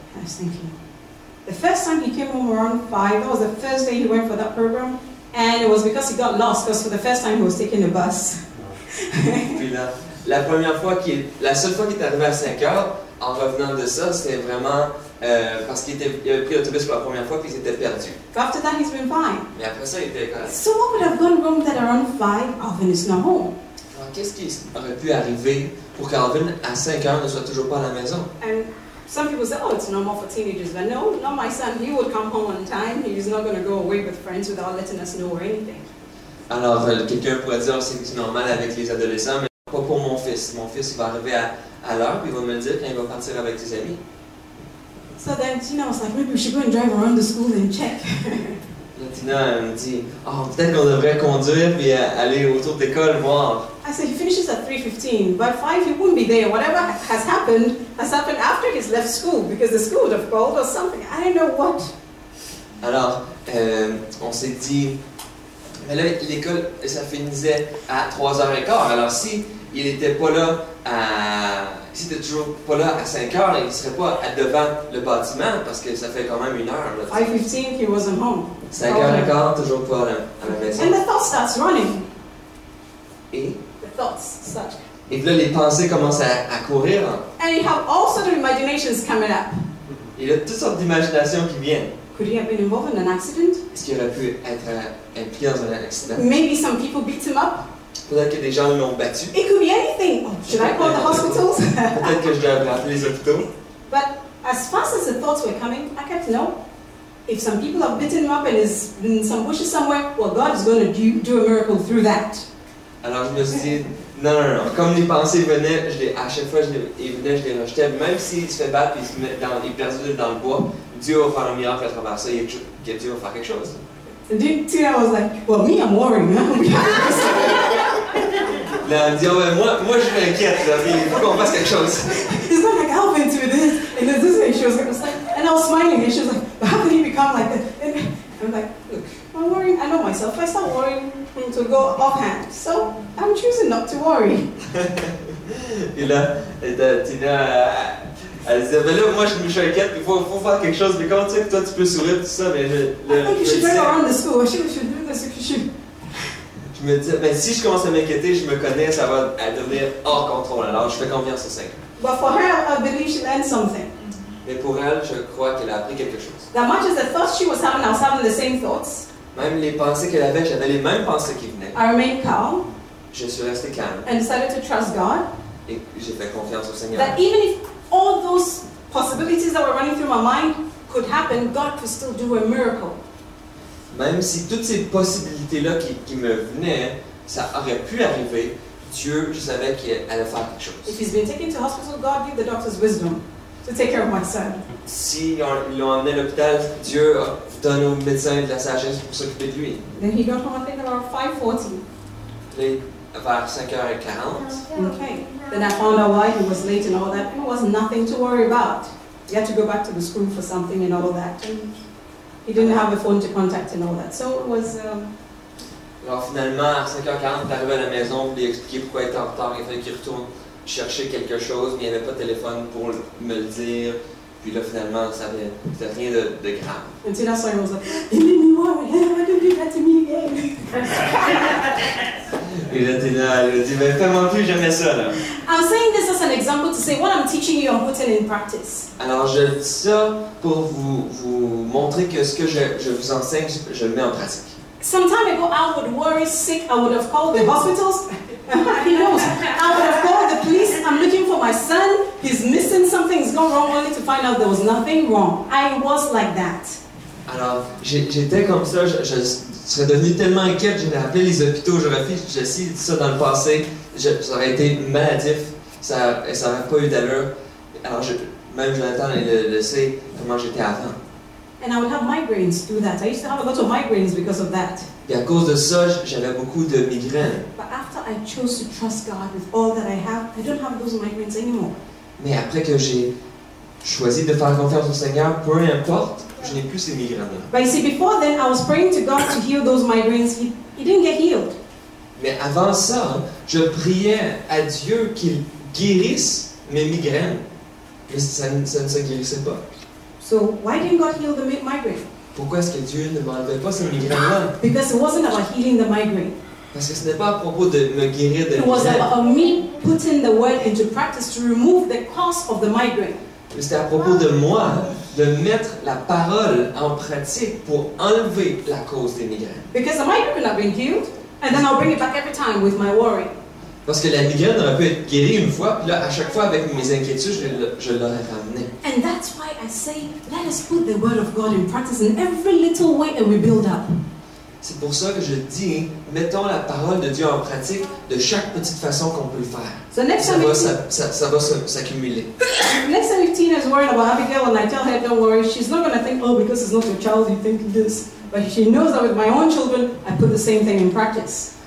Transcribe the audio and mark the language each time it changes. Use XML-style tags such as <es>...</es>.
<en>I was thinking, the first time he came home around 5, that was the first day he went for that program. And it was because he got lost, because for the first time he was taking a bus.</en> <fr>Puis là, la seule fois qu'il est arrivé à 5 heures, en revenant de ça, c'était vraiment parce qu'il avait pris l'autobus pour la première fois, puis il s'était perdu.</fr> <en>But after that, he's been fine.</en> <fr>Mais après ça, il était correct.</fr> <en>So what would have gone wrong that around 5, Alvin is not home?</en> <fr>Alors, qu'est-ce qui aurait pu arriver pour qu'Alvin, à 5 heures, ne soit toujours pas à la maison?</fr> <en>And some people say, oh, it's normal for teenagers. But no, not my son. He would come home on time. He's not going to go away with friends without letting us know or anything.</en> <fr>Alors, quelqu'un pourrait dire que c'est normal avec les adolescents, mais pas pour mon fils. Mon fils, il va arriver à l'heure, puis il va me le dire quand il va partir avec ses amis.</fr> <en>So then Tina was like, maybe we should go and drive around the school and check.</en> <fr>Là, Tina me dit, peut-être qu'on devrait conduire puis aller autour de l'école voir.</fr> <en>I said, he finishes at 3:15. By 5, he wouldn't be there. Whatever has happened after he's left school, because the school would have called or something. I don't know what.</en> <fr>Alors, on s'est dit, mais là, l'école, ça finissait à 3h15. Alors, si il n'était pas là s'il n'était toujours pas là à 5h, il ne serait pas devant le bâtiment parce que ça fait quand même 1 heure.</fr> <en>5:15, he wasn't home.</en> <fr>5h15, toujours pas à la maison.</fr> <en>And the thought starts running.</en> <fr>Et</fr> <en>The thoughts start.</en> <fr>puis là, les pensées commencent à courir.</fr> <en>And you have all sorts of imaginations coming up.</en> <fr>Il y a toutes sortes d'imaginations qui viennent.</fr> <en>Could he have been involved in an accident?</en> <fr>Est-ce qu'il aurait pu être impliqué dans un accident?</fr> <en>Maybe some people beat him up.</en> <fr>Peut-être que des gens l'ont battu.</fr> <en>It could be anything. Oh, should I call the hospitals?</en> <fr>Peut-être que je devrais appeler les hôpitaux.</fr> <en>But as fast as the thoughts were coming, I kept no. If some people have beaten him up and is in some bushes somewhere, well, God is going to do a miracle through that.</en> <fr>Alors je me suis dit, non. Comme les pensées venaient, à chaque fois ils venaient, je les rejetais. Même s'il se fait battre et il est perdu dans le bois, Dieu va faire un miracle à travers ça. Dieu va faire quelque chose.</fr> <en>And then Tina was like, well, me, I'm worrying.</en> <fr>Là, elle me dit, ouais, moi je m'inquiète, là, il faut qu'on fasse quelque chose.</fr> <en>It's not like Alvin to this, and then this, and she was like, and I was smiling, and she was like, but how could he become like that? And I'm like, look, I'm worrying, I know myself, if I start worrying, it will go offhand. So I'm choosing not to worry.</en> <fr>Et là, Tina, elle disait, mais là, moi je suis inquiète, il faut faire quelque chose. Mais comment tu sais que toi tu peux sourire, tout ça? Mais</fr> <en>I think you should drive around the school. She should do this, you should.</en> <fr>Je me dis, mais si je commence à m'inquiéter, je me connais, ça va devenir hors contrôle. Alors je fais confiance au Seigneur.</fr> <en>But for her, I believe she learned something.</en> <fr>Mais pour elle, je crois qu'elle a appris quelque chose.</fr> <en>That much as the thoughts she was having, I was having the same thoughts.</en> <fr>Même les pensées qu'elle avait, j'avais les mêmes pensées qui venaient.</fr> <en>I remained calm</en> <fr>Je suis resté calme</fr> <en>and decided to trust God.</en> <fr>et j'ai fait confiance au Seigneur.</fr> <en>That even if all those possibilities that were running through my mind could happen, God could still do a miracle.</en> <fr>Même si toutes ces possibilités-là qui me venaient, ça aurait pu arriver, Dieu, je savais qu'il allait faire quelque chose.</fr> <en>If he's been taken to hospital, God give the doctors wisdom to take care of my son.</en> <fr>Si ils l'ont emmené à l'hôpital, Dieu donne aux médecins de la sagesse pour s'occuper de lui.</fr> <en>Then he got home, I think, around 5:40.</en> <fr>Puis, vers 5h40,</fr> <en>Okay. Then I found out why he was late and all that. It was nothing to worry about. He had to go back to the school for something and all that. And he didn't have a phone to contact and all that. So it was...</en> <fr>alors finalement, à 5h40, il est arrivé à la maison pour lui expliquer pourquoi il était en retard. Il fallait qu'il retourne chercher quelque chose, mais il n'y avait pas de téléphone pour me le dire. Puis là, finalement, c'était rien de grave.</fr> <en>And Tina saw him and was like, it made me worry. Why don't you do that to me again?</en> <fr>Et là, Tina, elle a dit, mais fais-moi plus jamais ça, là.</fr> <en>I'm saying this as an example to say what I'm teaching you, I'm putting in practice.</en> <fr>Alors, je dis ça pour vous montrer que ce que je vous enseigne, je le mets en pratique.</fr> <en>Some time ago, I would worry sick. I would have called the hospitals. He knows. I would have called the police. I'm looking for my son. He's missing. Something's gone wrong, only to find out there was nothing wrong. I was like that.</en> <fr>Alors, j'étais comme ça. Je serais devenu tellement inquiète. J'aurais appelé les hôpitaux. J'aurais fait ça dans le passé. Ça aurait été maladif. Ça n'aurait pas eu d'allure. Alors, même Jonathan, il le sait comment j'étais avant.</fr> <en>And I would have migraines through that. I used to have a lot of migraines because of that.</en> <fr>Et à cause de ça, j'avais beaucoup de migraines.</fr> <en>But after I chose to trust God with all that I have, I don't have those migraines anymore.</en> <fr>Mais après que j'ai choisi de faire confiance au Seigneur, peu importe, je n'ai plus ces migraines-là.</fr> <en>But you see, before then, I was praying to God to heal those migraines. He didn't get healed.</en> <fr>Mais avant ça, je priais à Dieu qu'il guérisse mes migraines. Mais ça ne se guérissait pas.</fr> <en>So why didn't God heal the migraine?</en> <fr>Pourquoi est-ce que Dieu ne m'enlevait pas ces migraines-là?</fr> <en>Because it wasn't about healing the migraine.</en> <fr>Parce que ce n'est pas à propos de me guérir de</fr> <en>It was</en> <fr>migraines.</fr> <en>about me putting the word into practice to remove the cause of the migraine.</en> <fr>Mais c'était à propos de moi de mettre la parole en pratique pour enlever la cause des migraines.</fr> <en>Because the migraine could have been healed, and then I'll bring it back every time with my worry.</en> <fr>Parce que la migraine aurait pu être guérie une fois, puis là, à chaque fois, avec mes inquiétudes, je l'aurais ramenée.</fr> <en>And that's why I say, let us put the word of God in practice in every little way and we build up.</en> <fr>C'est pour ça que je dis, mettons la parole de Dieu en pratique de chaque petite façon qu'on peut le faire.</fr> <en>So next</en> <fr>Ça</fr> <en>time,</en> <fr>va s'accumuler.</fr> <en>next time if Tina is worried about Abigail and I tell her, don't worry, she's not going to think, oh, because it's not your child, you think this. But she knows that with my own children, I put the same thing in practice.</en>